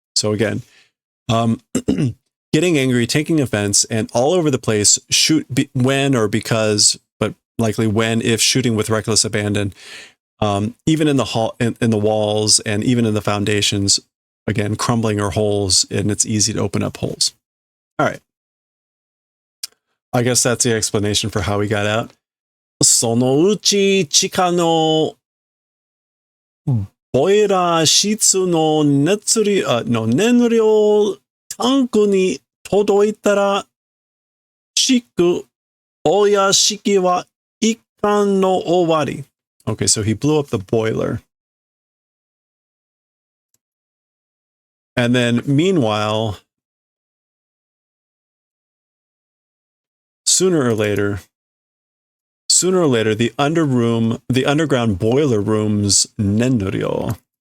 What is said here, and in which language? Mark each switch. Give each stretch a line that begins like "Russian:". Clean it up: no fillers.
English: So again, getting angry, taking offense, and all over the place, when or because, but likely when, if shooting with reckless abandon, even in the walls and even in the foundations, again, crumbling or holes, and it's easy to open up holes. All right. I guess that's the explanation for how he got out.
Japanese: そのうち地下のボイラー室の燃料タンクに届いたら、お屋敷は一貫の終わり.
English: Okay, so he blew up the boiler. And then, meanwhile, sooner or later, the underground boiler room's nenryo.